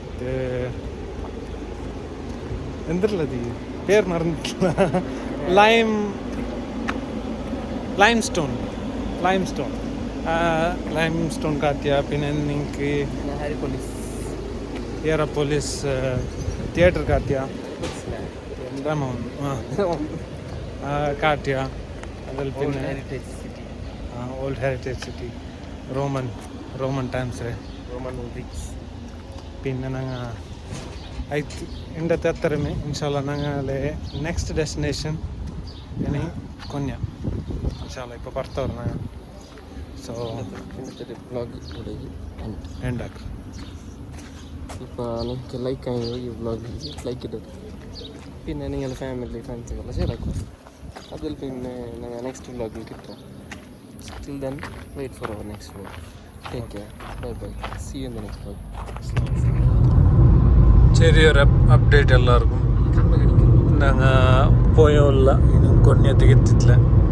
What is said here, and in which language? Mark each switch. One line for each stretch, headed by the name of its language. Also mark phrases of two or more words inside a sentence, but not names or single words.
Malayalam: എന്തല്ലത് പേര് മറന്നിട്ടില്ല
English: lime stone
Malayalam: കാട്ടിയ പിന്നെ നിങ്ങൾക്ക് ഹീറാപോലിസ് തിയേറ്റർ കാട്ടിയ കാട്ടിയ അതിൽ പിന്നെ
English: old heritage city Roman times
Malayalam: പിന്നെ ഞങ്ങൾ ആയിട്ട് എൻ്റെ അത്രമേ ഇൻഷാല്ല ഞങ്ങളെ
English: next destination
Malayalam: ഇനി കൊന്യ ഇൻഷാല്ല ഇപ്പോൾ പുറത്തവർ ഞങ്ങൾ സോ വ്ളോഗ് ഉണ്ടാക്കും ഇപ്പോൾ നിങ്ങൾക്ക് ലൈക്ക് ആയി ഈ വ്ളോഗ് ലൈക്ക് ഇട്ടത് പിന്നെ നിങ്ങളുടെ ഫാമിലി ഫ്രണ്ട്സുകളെ ഷെയർ ആക്കും അതിൽ പിന്നെ ഞങ്ങൾ നെക്സ്റ്റ് വ്ളോഗിൽ കിട്ടാം
English: till then wait for our next vlog. Take care. Bye bye. See you in the next vlog.
Malayalam: ചെറിയൊരു അപ്ഡേറ്റ് എല്ലാവർക്കും ഞങ്ങൾ പോയോല്ല ഇനി കൊന്യത്തേക്ക് എത്തിയിട്ടില്ല